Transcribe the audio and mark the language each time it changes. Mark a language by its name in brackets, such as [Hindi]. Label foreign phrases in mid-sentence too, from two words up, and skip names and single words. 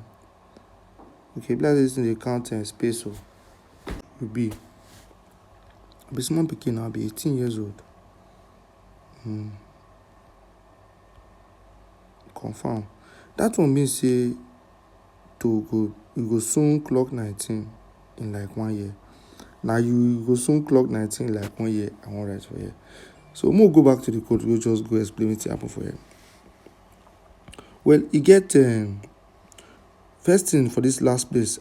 [Nigerian Pidgin] Okay, be like this thing dey count space. So you be small pikin now. Be 18 years old. Confirm. That one mean say you go soon clock 19 in like 1 year. Now you go soon clock 19 in like 1 year. I wan write for here. So we'll go back to the code. We'll just go explain wetin happen for here. Well, you get first thing for this last place.